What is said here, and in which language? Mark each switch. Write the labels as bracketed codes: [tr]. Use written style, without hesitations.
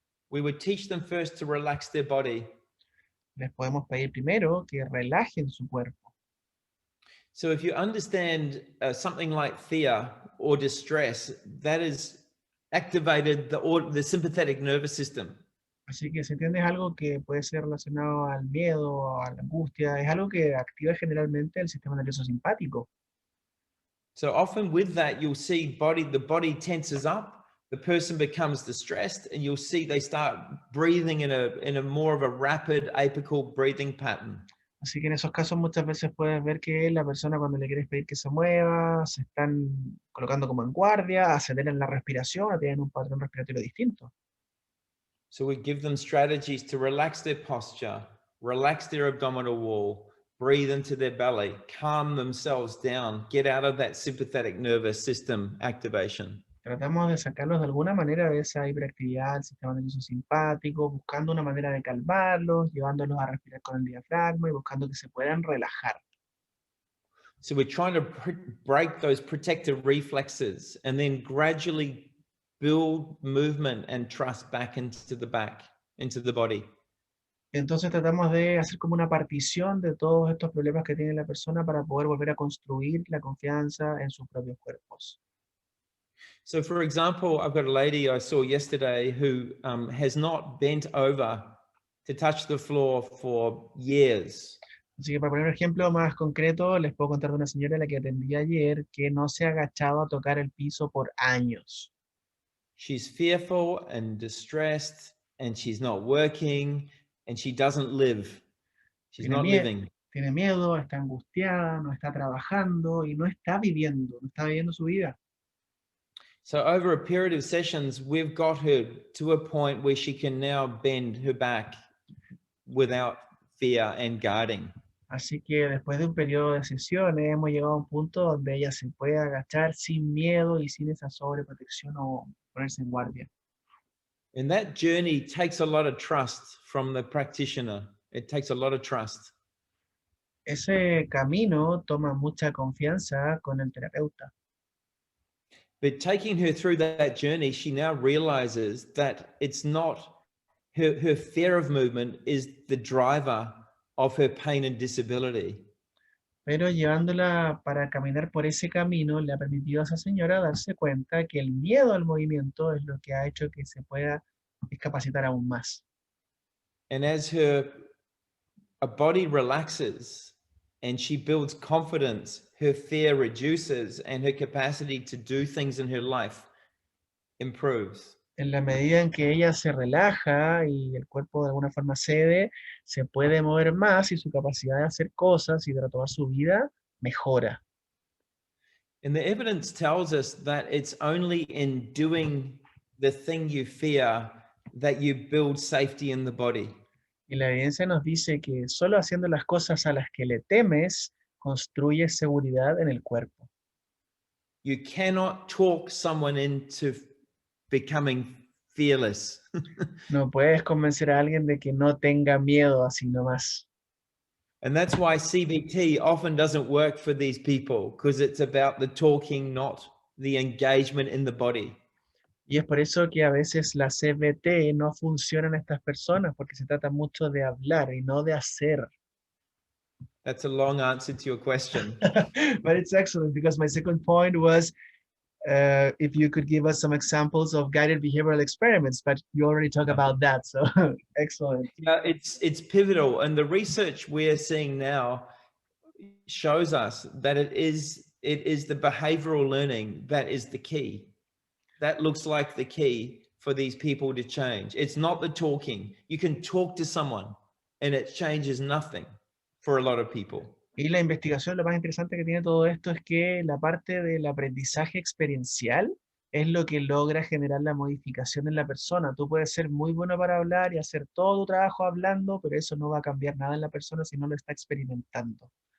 [en] We would teach them first to relax their body. [es] Les podemos pedir primero que relajen su cuerpo. [en] So if you understand something like fear or distress, that is activated the sympathetic nervous system. [es] Así que si entiendes algo que puede ser relacionado al miedo o a la angustia, es algo que activa generalmente el sistema nervioso simpático. [en] So often with that, you'll see the body tenses up, the person becomes distressed, and you'll see they start breathing in a more of a rapid apical breathing pattern. [es] Así que en esos casos muchas veces puedes ver que la persona cuando le quieres pedir que se mueva, se están colocando como en guardia, aceleran la respiración o tienen un patrón respiratorio distinto. [en] So we give them strategies to relax their posture, relax their abdominal wall, breathe into their belly, calm themselves down, get out of that sympathetic nervous system activation. [es] Tratamos de sacarlos de alguna manera de esa hiperactividad del sistema nervioso simpático, buscando una manera de calmarlos, llevándolos a respirar con el diafragma y buscando que se puedan relajar. [en] So we're trying to break those protective reflexes and then gradually build movement and trust back into the body. [es] Entonces tratamos de hacer como una partición de todos estos problemas que tiene la persona para poder volver a construir la confianza en sus propios cuerpos. [en] So for example, I've got a lady I saw yesterday who has not bent over to touch the floor for years. [es] Así que para poner un ejemplo más concreto, les puedo contar de una señora a la que atendí ayer que no se ha agachado a tocar el piso por años. [en] She's fearful and distressed, and she's not working, and she doesn't live. She's [es] Tiene [en] not [es] miedo, [en] living. [es] tiene miedo, está angustiada, no está trabajando y no está viviendo su vida. [en] So over a period of sessions, we've got her to a point where she can now bend her back without fear and guarding. [es] Así que después de un periodo de sesiones hemos llegado a un punto donde ella se puede agachar sin miedo y sin esa sobreprotección o ponerse en guardia. [en] And that journey takes a lot of trust from the practitioner. It takes a lot of trust. [es] Ese camino toma mucha confianza con el terapeuta. [en] But taking her through that journey, she now realizes that it's not her fear of movement is the driver of her pain and disability. [es] Pero llevándola para caminar por ese camino le ha permitido a esa señora darse cuenta que el miedo al movimiento es lo que ha hecho que se pueda discapacitar aún más. [en] And as her body relaxes and she builds confidence, her fear reduces and her capacity to do things in her life improves. [es] En la medida en que ella se relaja y el cuerpo de alguna forma cede, se puede mover más y su capacidad de hacer cosas y de retomar su vida mejora. [en] And the evidence tells us that it's only in doing the thing you fear that you build safety in the body. [es] Y la evidencia nos dice que solo haciendo las cosas a las que le temes, construyes seguridad en el cuerpo. [en] You cannot talk someone into becoming fearless. [es] No puedes convencer a alguien de que no tenga miedo así nomás. [en] And that's why CBT often doesn't work for these people, because it's about the talking, not the engagement in the body. [es] Y es por eso que a veces la CBT no funciona en estas personas, porque se trata mucho de hablar y no de hacer. [en] That's a long answer to your question. But it's excellent because my second point was if you could give us some examples of guided behavioral experiments, but you already talked about that, so excellent. Yeah, it's pivotal, and the research we're seeing now shows us that it is the behavioral learning that is the key. That looks like the key for these people to change. It's not the talking. You can talk to someone and it changes nothing for a lot of people. [es] Y la investigación, lo más interesante que tiene todo esto es que la parte del aprendizaje experiencial es lo que logra generar la modificación en la persona. Tú puedes ser muy bueno para hablar y hacer todo tu trabajo hablando, pero eso no va a cambiar nada en la persona si no lo está experimentando.